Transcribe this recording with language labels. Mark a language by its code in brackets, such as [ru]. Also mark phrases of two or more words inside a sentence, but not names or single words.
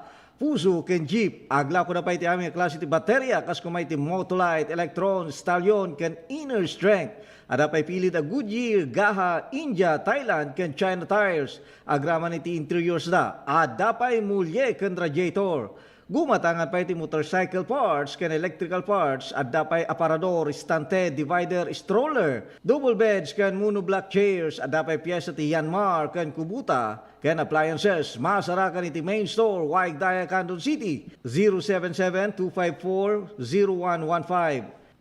[ilo] Puso ken Jeep, aglaku na pa iti aming klase ti baterya kas kumay ti Motolite, Electron, Stallion ken Inner Strength. Ada pa'y pilit a Goodyear, Gaha, India, Thailand ken China tires. Agraman iti interiors da. Ada pa'y mulye ken radiator. Gumatangan pa iti [en] motorcycle parts [ilo] ken [en] electrical parts [ilo] at dapay aparador, stante, divider, stroller, [en] double beds [ilo] ken [en] monoblock chairs [ilo] at dapay piyesa ti Yanmar ken Kubuta ken appliances. Masarakan iti [en] main store [ilo] Waig Daya, Canton City 077-254-0115.